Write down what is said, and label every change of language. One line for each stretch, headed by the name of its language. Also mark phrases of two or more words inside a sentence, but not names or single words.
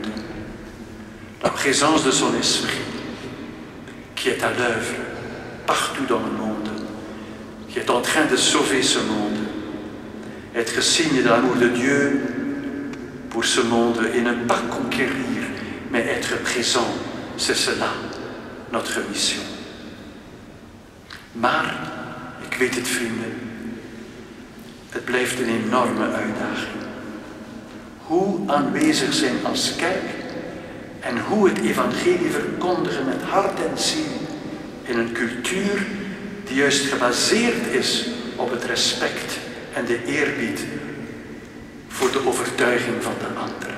French: La présence de son esprit qui est à l'œuvre partout dans le monde, qui est en train de sauver ce monde. Être signe de l'amour de Dieu pour ce monde et ne pas conquérir, mais être présent, c'est cela, notre mission.
Dutch: Maar, ik weet het vrienden, het blijft een enorme uitdaging. Hoe aanwezig zijn als kerk en hoe het evangelie verkondigen met hart en ziel in een cultuur die juist gebaseerd is op het respect en de eerbied voor de overtuiging van de anderen.